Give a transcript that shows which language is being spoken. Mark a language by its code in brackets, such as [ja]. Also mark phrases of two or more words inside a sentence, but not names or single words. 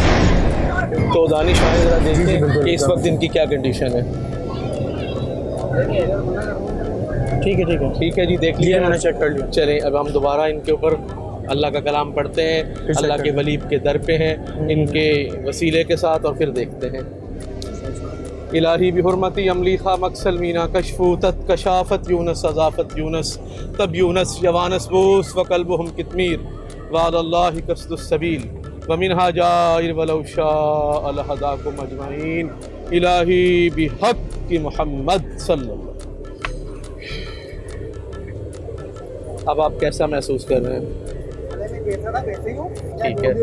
[ur] تو دانش آئے ذرا دیکھیں کہ اس وقت ان کی کیا کنڈیشن ہے. ٹھیک ہے جی, دیکھ لیے, میں نے چیک کر لیا. چلیں اب ہم دوبارہ ان کے اوپر اللہ کا کلام پڑھتے ہیں, اللہ کے ولی کے در پہ ہیں, ان کے وسیلے کے ساتھ, اور پھر دیکھتے ہیں. [ar] الہی بحرمتی املیخا مکسل مینا کشفو تت کشافت یونس اضافت یونس تب یونس یوانس بوس وقلبہم کتمیر وعد اللہ قصد السبیل ومنہا جائر ولو شاء لہداکم اجمعین الہی بحق محمد صلی اللہ. [ur] اب آپ کیسا محسوس کر رہے ہیں؟ ٹھیک ہے,